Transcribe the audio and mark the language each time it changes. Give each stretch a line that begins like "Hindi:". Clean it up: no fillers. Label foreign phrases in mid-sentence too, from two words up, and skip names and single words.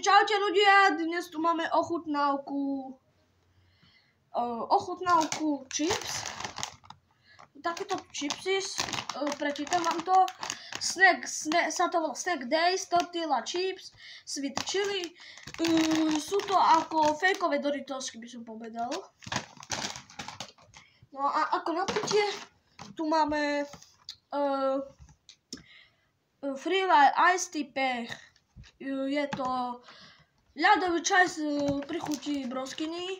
Slovak: Čaute ľudia, dnes tu máme ochutnávku chips. Takéto chipsy, prečítam vám to. Sa to volá
English: Snack Days, tortilla chips, sweet chili.
Slovak: Sú to ako fejkové Doritosky, by som povedal. No a ako napitie, tu máme
English: Freelite Iced Tea Pech.
Slovak: Je to ľadový čaj pri chuti broskyní.